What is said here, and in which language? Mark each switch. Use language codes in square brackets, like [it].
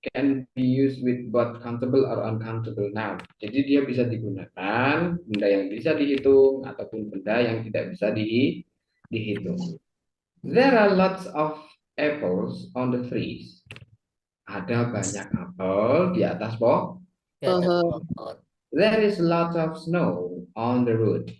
[en] Can be used with both countable or uncountable noun. [id] Jadi dia bisa digunakan benda yang bisa dihitung ataupun benda yang tidak bisa dihitung. [en] There are lots of apples on the trees. [id] Ada banyak apel di atas pohon. There is lots of snow on the road.